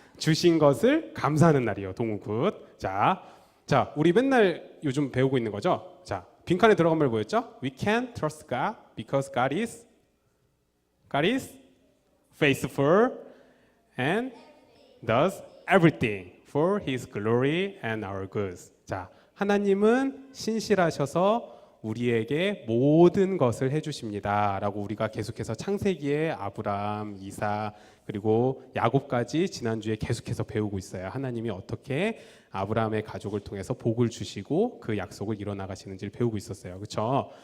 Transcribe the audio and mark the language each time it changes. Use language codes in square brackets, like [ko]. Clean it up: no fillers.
[ko] 주신 것을 감사하는 날이에요. 동우 굿. 자, 우리 맨날 요즘 배우고 있는 거죠. 자, 빈칸에 들어간 말 뭐였죠? [en] We can trust God because God is faithful and does everything for His glory and our goods. [ko] 자, 하나님은 신실하셔서 우리에게 모든 것을 해주십니다 라고 우리가 계속해서 창세기에 아브람, 이삭 그리고 야곱까지 지난주에 계속해서 배우고 있어요. 하나님이 어떻게 아브라함의 가족을 통해서 복을 주시고 그 약속을 이뤄나가시는지를 배우고 있었어요. 그렇죠?